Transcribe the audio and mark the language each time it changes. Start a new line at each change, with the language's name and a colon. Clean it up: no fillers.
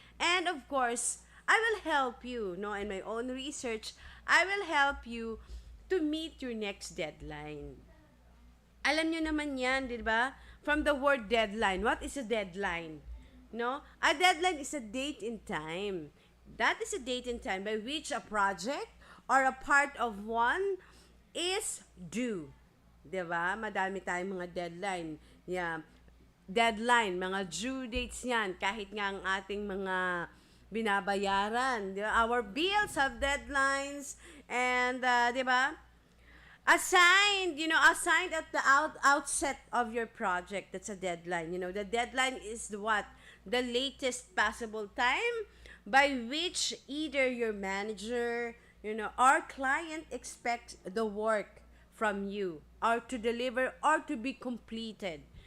English: And of course, I will help you, in my own research, I will help you to meet your next deadline.
Filipino: Alam nyo naman yan, di ba?
English: From the word deadline. What is a deadline? A deadline is a date and time. That is a date and time by which a project or a part of one is due.
Filipino: 'Di ba? Madami tayong mga deadline. Yeah. Deadline, mga due dates yan. Kahit nga ang ating mga binabayaran. Di ba?
English: Our bills have deadlines. And,
Filipino: di ba?
English: Assigned at the outset of your project. That's a deadline. The deadline is what? The latest possible time by which either your manager, or client expects the work from you or to deliver or to be completed.